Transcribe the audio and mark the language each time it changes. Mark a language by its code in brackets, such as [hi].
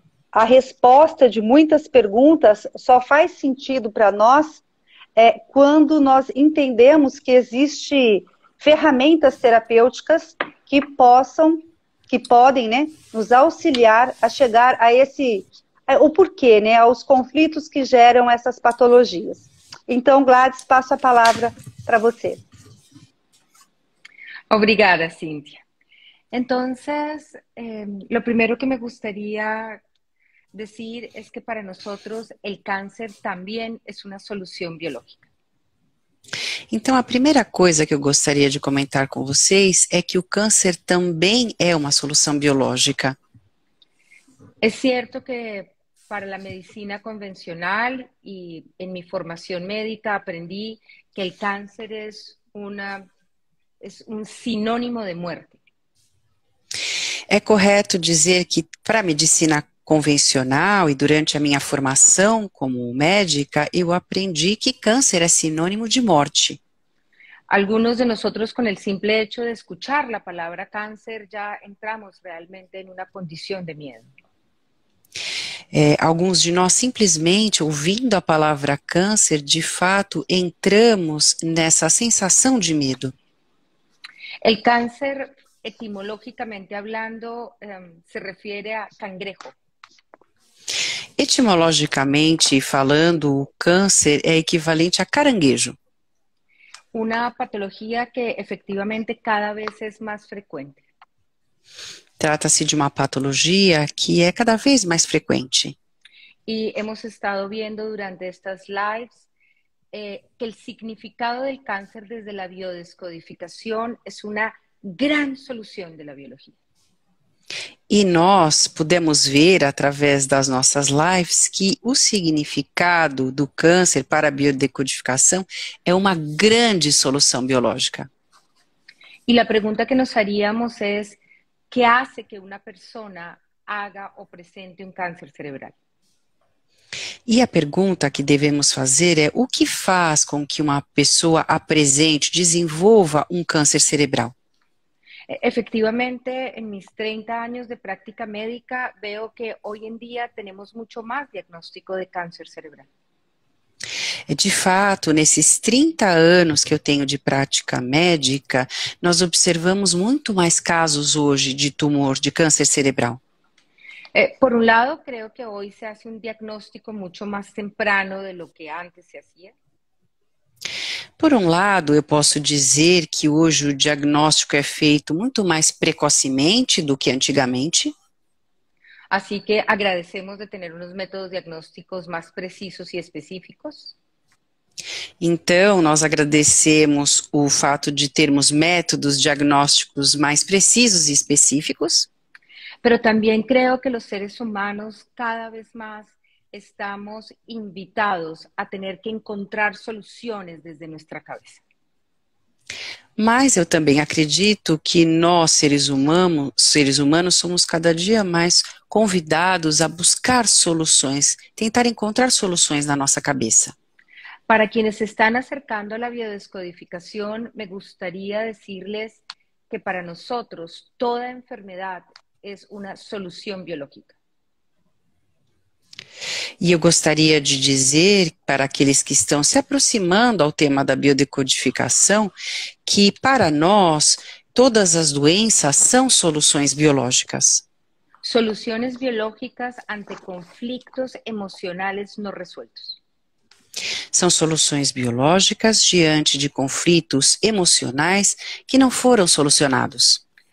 [pt] A resposta de muitas perguntas só faz sentido para nós quando nós entendemos que existem ferramentas terapêuticas que podem, né, nos auxiliar a chegar a o porquê, né, aos conflitos que geram essas patologias. Então, Gladys, passo a palavra para você. Obrigada, Cíntia. [es] Entonces, lo primero que me gustaría decir es que para nosotros el cáncer también es una solución biológica. [pt] Então, a primeira coisa que eu gostaria de comentar com vocês é que o câncer também é uma solução biológica. [es] Es cierto que para la medicina convencional y en mi formación médica aprendí que el cáncer es un sinónimo de muerte. [pt] É correto dizer que para a medicina convencional e durante a minha formação como médica, eu aprendi que câncer é sinônimo de morte. [es] Algunos de nosotros con el simple hecho de escuchar la palabra cáncer ya entramos realmente en una condición de miedo. [pt] Alguns de nós simplesmente ouvindo a palavra câncer, de fato, entramos nessa sensação de medo. [es] El cáncer, etimológicamente hablando, se refiere a cangrejo. [pt] Etimologicamente falando, o câncer é equivalente a caranguejo. [es] Una patología que efectivamente cada vez es más frecuente. [pt] Trata-se de uma patologia que é cada vez mais frequente. [es] Y hemos estado viendo durante estas lives que el significado del cáncer desde la biodescodificación es una gran solución de la biología. [pt] E nós pudemos ver através das nossas lives que o significado do câncer para a biodecodificação é uma grande solução biológica. [es] Y la pregunta que nos haríamos es, ¿qué hace que una persona haga o presente un cáncer cerebral? [pt] E a pergunta que devemos fazer é: o que faz com que uma pessoa apresente, desenvolva um câncer cerebral? [es] Efectivamente, en mis 30 años de práctica médica veo que hoy en día tenemos mucho más diagnóstico de cáncer cerebral. [pt] De fato, nesses 30 anos que eu tenho de prática médica, nós observamos muito mais casos hoje de tumor, de câncer cerebral. [es] Por un lado, creo que hoy se hace un diagnóstico mucho más temprano de lo que antes se hacía. [pt] Por um lado, eu posso dizer que hoje o diagnóstico é feito muito mais precocemente do que antigamente. [es] Así que agradecemos de tener unos métodos diagnósticos más precisos y específicos. [pt] Então, nós agradecemos o fato de termos métodos diagnósticos mais precisos e específicos. [es] Pero también creo que los seres humanos cada vez más estamos invitados a tener que encontrar soluciones desde nuestra cabeza. [pt] Mas eu também acredito que nós, seres humanos, somos cada dia mais convidados a buscar soluções, tentar encontrar soluções na nossa cabeça. [es] Para quienes se están acercando a la biodescodificación, me gustaría decirles que para nosotros toda enfermedad es una solución biológica. [pt] E eu gostaria de dizer para aqueles que estão se aproximando ao tema da biodecodificação que, para nós, todas as doenças são soluções biológicas. [es] Soluciones biológicas ante conflictos emocionales no resueltos. [pt] São soluções biológicas diante de conflitos emocionais que não foram solucionados.